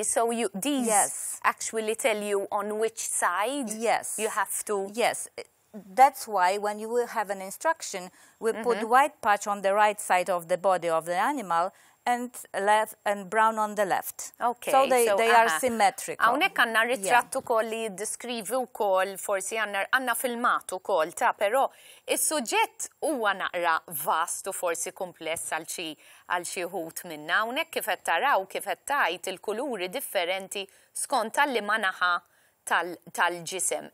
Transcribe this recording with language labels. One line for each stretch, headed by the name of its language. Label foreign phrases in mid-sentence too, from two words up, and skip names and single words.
English: So these actually tell you on which side you have to... Yes. That's why when you will have an instruction, we put white patch on the right side of the body of the animal and brown on the left. Okay. So they are symmetrical.
Maltese: Hawnhekk għandna ritratt ukoll li jiddeskrivi wkoll forsi għandna filmat ukoll ta' però is-suġġett huwa naqra vast u forsi kumpless għal xi wħud minna. Hawnhekk kif qed taraw kif qed tgħid il-kuluri differenti skont tal-liema naħa tal-ġisem.